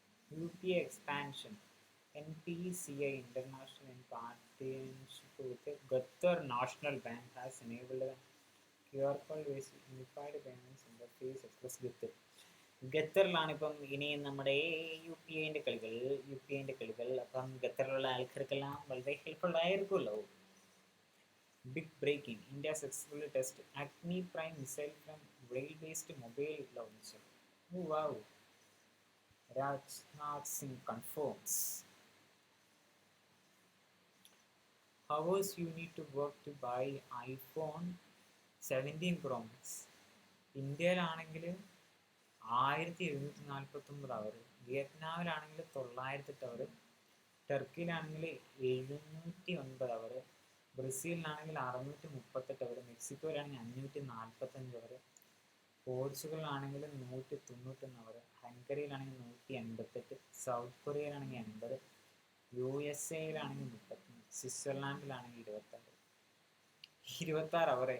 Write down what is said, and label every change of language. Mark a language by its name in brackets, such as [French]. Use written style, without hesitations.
[English] UPI expansion. NPCI International in partnership with the Qatar National Bank has enabled a QR code-based unified payments interface across Qatar. [Malayalam] ഖത്തറിലാണ് ഇപ്പം ഇനി നമ്മുടെ U P ഐൻ്റെ കളികൾ അപ്പം ഖത്തറിലുള്ള ആൾക്കാർക്കെല്ലാം വളരെ helpful ആയിരിക്കുമല്ലോ. [English] Big breaking, India successfully test Agni prime missile from rail based mobile launcher. Wow. Rajnath Singh confirms. Hours you need to work to buy iPhone 17 Pro Max. [Malayalam] ഇന്ത്യയിലാണെങ്കിൽ 1749 our, വിയറ്റ്നാമിലാണെങ്കിൽ 908 our, ടർക്കിയിലാണെങ്കിൽ 709 our, ബ്രസീലിലാണെങ്കിൽ 638 our, മെക്സിക്കോയിലാണെങ്കിൽ 545 our, പോർച്ചുഗലിലാണെങ്കിൽ 191 our, ഹംഗറിയിലാണെങ്കിൽ 188, south കൊറിയയിലാണെങ്കിൽ 80, USA യിലാണെങ്കിൽ 31, സ്വിറ്റ്സർലാൻഡിലാണെങ്കിൽ 26 our.